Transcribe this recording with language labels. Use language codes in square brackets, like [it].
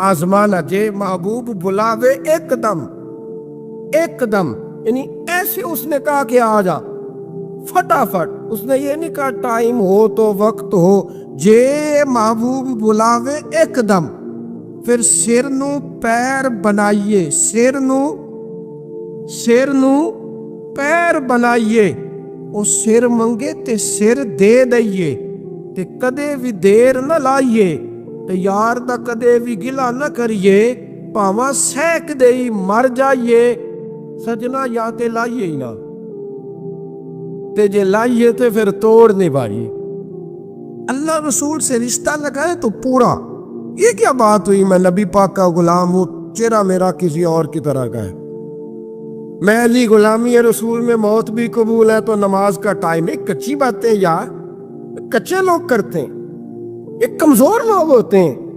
[pa] آزمانا جے محبوب بلاوے ایک دم [ur] یعنی ایسے اس نے کہا کہ آ جا فٹافٹ. اس نے یہ نہیں کہا ٹائم ہو تو وقت ہو, [pa] جے محبوب بلاوے ایک دم. پھر سر نو پیر بنائیے, سر نو پیر بنائیے. وہ سر منگے تے سر دے دئیے, تے کدے بھی دیر نہ لائیے, تے یار دا کدے بھی گلا نہ کریے, پاواں سینک دئی مر جائیے. سجنا یا تے لائیے ہی نہ, تے جے لائیے تے پھر توڑ نبھائیے. [ur] اللہ رسول سے رشتہ لگائے تو پورا. یہ کیا بات ہوئی میں نبی پاک کا غلام ہوں, چہرہ میرا کسی اور کی طرح کا ہے. میں علی غلامی رسول میں موت بھی قبول ہے تو نماز کا ٹائم. ایک کچی باتیں یار کچے لوگ کرتے ہیں, ایک کمزور لوگ ہوتے ہیں.